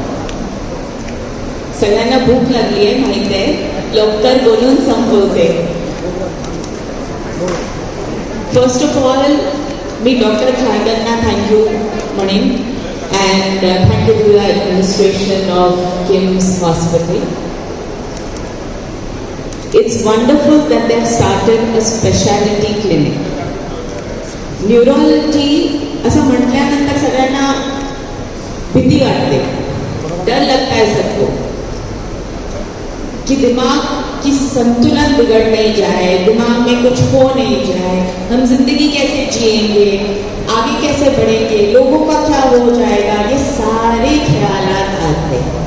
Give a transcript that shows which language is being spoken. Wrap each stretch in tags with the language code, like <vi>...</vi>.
<mr>भूक लागली आहे माहित आहे, लवकर बोलून संपवते.</mr> <en>first of all</en> <mr>मी doctor खारगरना thank you म्हणेन</mr> <en>and thank you to the administration of KIMS Hospital. It's wonderful that they have started a specialty clinic.</en> <mr>Neurology असं म्हटल्यानंतर सगळ्यांना भीती वाटते,</mr> <hi>डर लगता है सबको कि दिमाग की संतुलन बिगड़ नहीं जाए, दिमाग में कुछ हो नहीं जाए, हम जिंदगी कैसे जिएंगे, आगे कैसे बढ़ेंगे, लोगों का क्या हो जाएगा, ये सारे ख्यालात आते हैं.</hi>